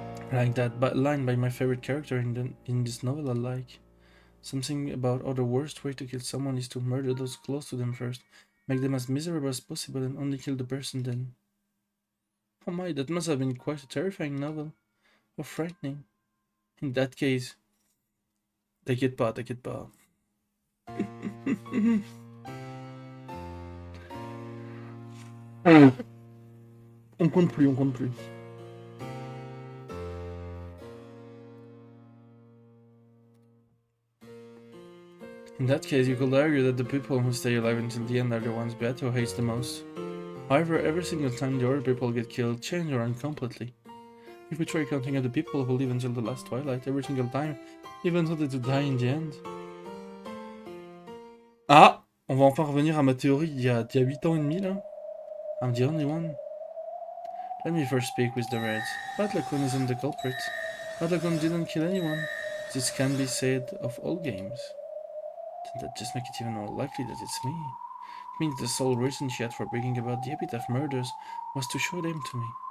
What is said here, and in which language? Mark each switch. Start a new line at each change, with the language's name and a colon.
English: Like that line by my favorite character in this novel I like. Something about how the worst way to kill someone is to murder those close to them first, Make them as miserable as possible and only kill the person then. Oh my, that must have been quite a terrifying novel. Or frightening. In that case...
French: T'inquiète pas, t'inquiète pas. On compte plus, on compte plus.
English: In that case, you could argue that the people who stay alive until the end are the ones Beato hates the most. However, every single time the other people get killed, change around completely. If we try counting up the people who live until the last twilight, every single time, even though they do die in the end. Ah!
French: On va enfin revenir à ma théorie d'il y a 8 ans et demi là.
English: I'm the only one. Let me first speak with the Reds. Batlakun isn't the culprit. Batlakun didn't kill anyone. This can be said of all games. Didn't that just make it even more likely that it's me? It means the sole reason she had for bragging about the epitaph murders was to show them to me.